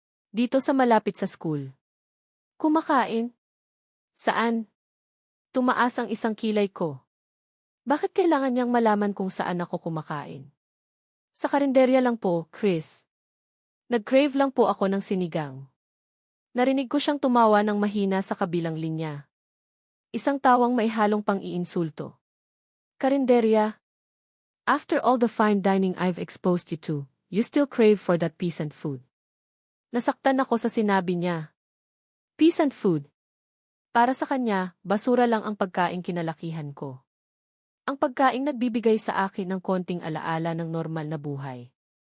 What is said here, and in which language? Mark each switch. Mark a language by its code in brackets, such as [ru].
[tl] Dito sa malapit sa school. Kumakain? Saan? Tumaas ang isang kilay ko. Bakit kailangan niyang malaman kung saan ako kumakain? Sa karinderya lang po, Chris. Nag-crave lang po ako ng sinigang. Narinig ko siyang tumawa ng mahina sa kabilang linya. Isang tawang may halong pang-iinsulto. Karinderya. [en] After all the fine dining I've exposed you to, you still crave for that peasant food. [tl] Nasaktan ako sa sinabi niya. [en] Peasant food. [tl] Para sa kanya, basura lang ang pagkaing kinalakihan ko. Ang pagkaing nagbibigay sa akin ng konting alaala ng normal na buhay.